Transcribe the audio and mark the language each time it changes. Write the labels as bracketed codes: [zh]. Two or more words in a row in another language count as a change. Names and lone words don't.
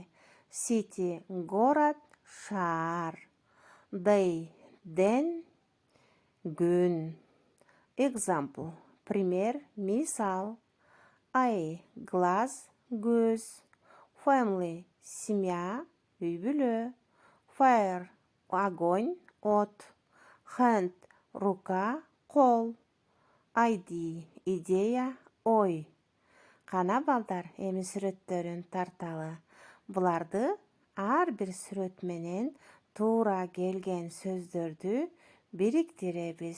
[ky] City – город, шаар. Day – ден, күн. Example – пример, мисал. Eye – глаз, көз. Family – семья, үй-бүлө. Fire – огонь, от. Hand – рука, кол. ID – идея, ой. Кана балдар, эми сүрөттөрүн тарталы. Буларды ар бир сүрөт менен туура келген сөздөрдү бириктиребиз.